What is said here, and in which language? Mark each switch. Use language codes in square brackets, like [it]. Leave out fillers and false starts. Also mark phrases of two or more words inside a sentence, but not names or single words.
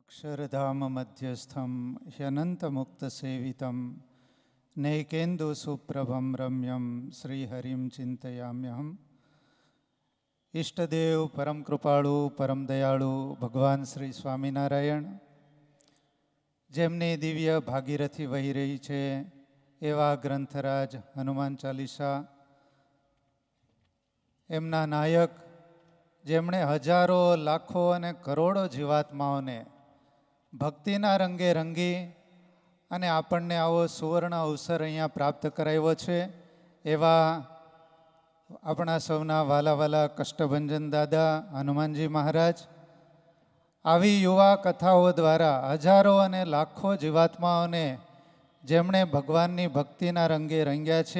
[sa] अक्षरधाम मध्यस्थम ह्यनन्तमुक्तसेवितं नैकेन्दुसुप्रभं रम्यं श्रीहरिं चिंतयाम्यहम्। [gu] ઈષ્ટદેવ પરમ કૃપાળુ પરમ દયાળુ ભગવાન શ્રી સ્વામિનારાયણ, જેમની દિવ્ય ભાગીરથી વહી રહી છે એવા ગ્રંથરાજ હનુમાન ચાલીસા, એમના નાયક, જેમણે હજારો લાખો અને કરોડો જીવાત્માઓને ભક્તિના રંગે રંગી અને આપણને આવો સુવર્ણ અવસર અહીંયા પ્રાપ્ત કરાવ્યો છે, એવા આપણા સૌના વાલા વાલા કષ્ટભંજન દાદા હનુમાનજી મહારાજ આવી યુવા કથાઓ દ્વારા હજારો અને લાખો જીવાત્માઓને જેમણે ભગવાનની ભક્તિના રંગે રંગ્યા છે.